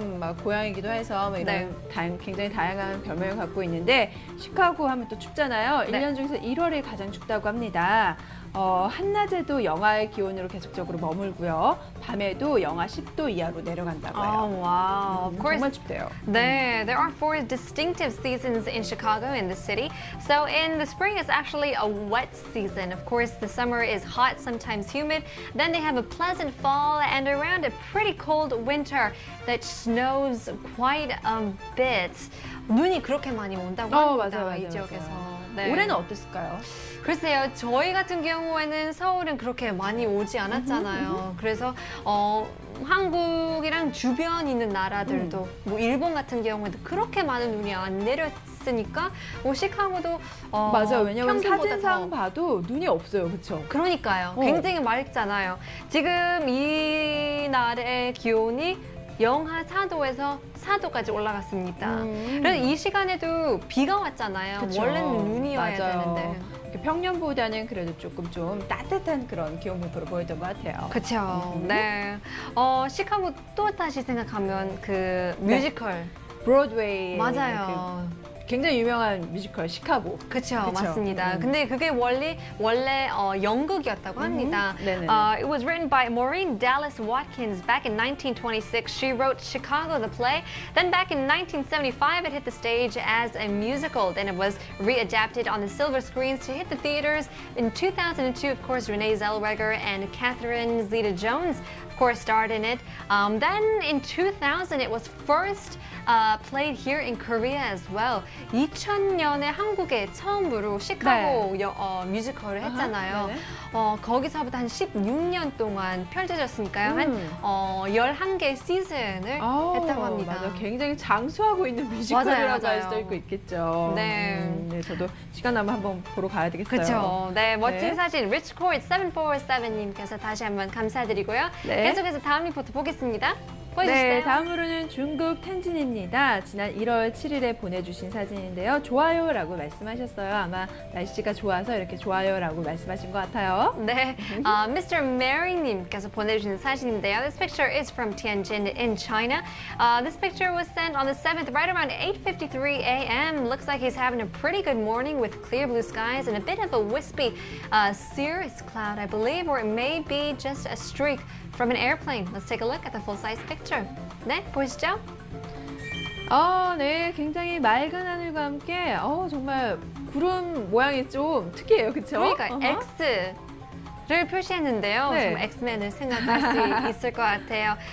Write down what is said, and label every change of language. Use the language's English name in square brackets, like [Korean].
[Korean] 막 고향이기도 해서 뭐 이런 네. 굉장히 다양한 별명을 갖고 있는데 시카고 하면 또 춥잖아요. 네. 1년 중에서 1월이 가장 춥다고 합니다. 한낮에도 영하의 기온으로 계속적으로 머물고요. 밤에도 영하 10도 이하로 내려간다고 해요. [English] Oh, wow. Of course, [Korean] 정말 춥대요. [English] there are 4 distinctive seasons in Chicago, in the city. So in the spring, it's actually a wet season. Of course, the summer is hot, sometimes humid. Then they have a pleasant fall and around a pretty cold winter that snows quite a bit. [Korean] 눈이 그렇게 많이 온다고 합니다, 맞아요, 이 맞아요, 지역에서. 맞아요. 네. 올해는 어땠을까요? 글쎄요, 저희 같은 경우에는 서울은 그렇게 많이 오지 않았잖아요. 그래서 한국이랑 주변 있는 나라들도 뭐 일본 같은 경우에도 그렇게 많은 눈이 안 내렸으니까 뭐 시카고도 맞아요. 왜냐면 평균보다 사진상 더 봐도 눈이 없어요. 그렇죠? 그러니까요. 굉장히 맑잖아요. 지금 이 날의 기온이 영하 4도에서 4도까지 올라갔습니다. 그래서 이 시간에도 비가 왔잖아요. 그쵸. 원래는 눈이어야 맞아요. 되는데. 평년보다는 그래도 조금 좀 따뜻한 그런 기온 목표를 보였던 것 같아요. 그렇죠. 네. 시카고 또 다시 생각하면 그 뮤지컬. 브로드웨이 맞아요. 굉장히 유명한 뮤지컬 시카고. 그렇죠, 그쵸. 맞습니다. 근데 그게 원래 연극이었다고 합니다. 네네네. [English] It was written by Maureen Dallas Watkins back in 1926. She wrote Chicago the play. Then back in 1975, it hit the stage as a musical. Then it was readapted on the silver screens to hit the theaters. In 2002, of course, Renee Zellweger and Catherine Zeta-Jones, of course, starred in it. Then in 2000, it was first played here in Korea as well. [Korean] 2000년에 한국에 처음으로 시카고 뮤지컬을 했잖아요. 네네. 거기서부터 한 16년 동안 펼쳐졌으니까요. 한 11개 시즌을 했다고 합니다. 맞아. 굉장히 장수하고 있는 뮤지컬이라고 할 수도 맞아요. 있겠죠. 네. 네, 저도 시간 나면 한번 보러 가야 되겠어요. 그렇죠. 네, 멋진 네. 사진 Richcord 747님께서 다시 한번 감사드리고요. 네. 계속해서 다음 리포트 보겠습니다. 보여주세요. 네, 다음으로는 중국 텐진입니다. 지난 1월 7일에 보내주신 사진인데요. 좋아요라고 말씀하셨어요. 아마 날씨가 좋아서 이렇게 좋아요라고 말씀하신 것 같아요. 네, Mr. Mary님께서 보내주신 사진인데요. [English] This picture is from Tianjin in China. This picture was sent on the 7th, right around 8:53 a.m. Looks like he's having a pretty good morning with clear blue skies and a bit of a wispy cirrus cloud, I believe, or it may be just a streak from an airplane. Let's take a look at the full-size picture. [Korean] 네, 보시죠. 네, 굉장히 맑은 하늘과 함께 정말 구름 모양이 좀 특이해요, 그렇죠? 그러니까 X를 표시했는데요. 네. 정말 X맨을 생각할 수 있을 것 같아요.